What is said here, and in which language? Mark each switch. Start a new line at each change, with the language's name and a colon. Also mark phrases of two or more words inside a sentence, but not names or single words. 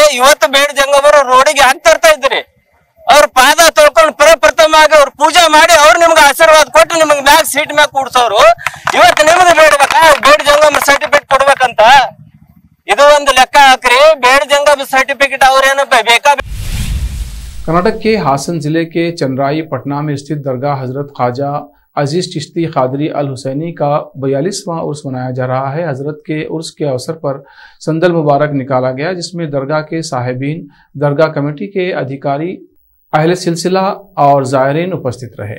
Kannada: ಇವತ್ತು ಬೇಡ ಜಂಗಮರು ರೋಡಿಗೆ ಹಾಕ್ತಾ ಇರ್ತಾ ಇದ್ರಿ। ಅವ್ರ ಪಾದ ತೊಳ್ಕೊಂಡು ಪ್ರಪ್ರಥಮವಾಗಿ ಅವ್ರ ಪೂಜೆ ಮಾಡಿ ಅವ್ರು ನಿಮ್ಗೆ ಆಶೀರ್ವಾದ ಕೊಟ್ಟು ನಿಮ್ಗೆ ಮ್ಯಾಗ ಸೀಟ್ ಮ್ಯಾಗ ಕೂಡ್ಸೋರು ಇವತ್ತು ನಿಮ್ಗೆ ಬೇಡಬೇಕಾ ಬೇಡ ಜಂಗಮ ಸರ್ಟಿಫಿಕೇಟ್ ಕೊಡ್ಬೇಕಂತ? ಇದು ಒಂದು ಲೆಕ್ಕ ಹಾಕ್ರಿ। ಬೇಡ ಜಂಗಮ सर्टिफिकेट ಅವ್ರೇನು ಬೇಕಾ?
Hindi: कर्नाटक के हासन जिले के चंद्राई पटना में स्थित दरगाह हजरत ख्वाजा अजीज चिश्ती खादरी अल हुसैनी का 42वां उर्स मनाया जा रहा है। हजरत के उर्स के अवसर पर संदल मुबारक निकाला गया, जिसमें दरगाह के साहिबीन, दरगाह कमेटी के अधिकारी अहले सिलसिला और ज़ायरीन उपस्थित रहे।